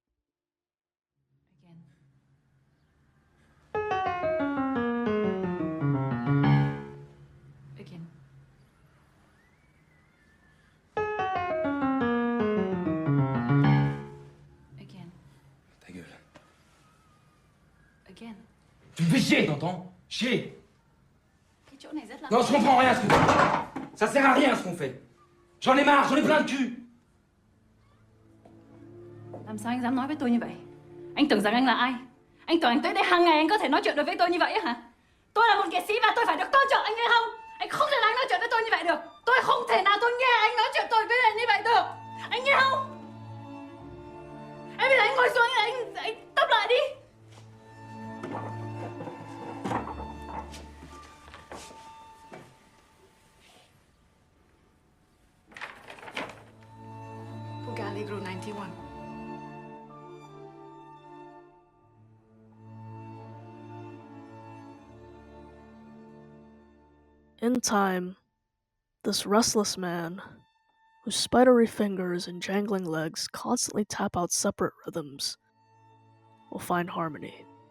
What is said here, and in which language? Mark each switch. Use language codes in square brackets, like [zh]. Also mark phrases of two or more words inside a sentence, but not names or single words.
[en] Again. Again. [fr] Ta gueule. [en] Again. [fr] Tu me fais chier, t'entends? Chier! [vi] Cái chỗ này rất là... [fr] Non, je comprends rien à ce que tu fais. Ça sert à rien ce qu'on fait. J'en ai marre, j'en ai plein de cul. [vi] Làm sao anh dám nói với tôi như vậy? Anh tưởng rằng anh là ai? Anh tưởng anh tới đây hàng ngày anh có thể nói chuyện được với tôi như vậy hả? Tôi là một nghệ sĩ và tôi phải được tôn trọng, anh nghe không? Anh không thể nào nói chuyện với tôi như vậy được. Tôi không thể nào tôi nghe anh nói chuyện tôi với anh như vậy được. Anh nghe không? Em bây giờ anh ngồi xuống, anh tấp lại đi. [en] Allegro 91. In time, this restless man, whose spidery fingers and jangling legs constantly tap out separate rhythms, will find harmony.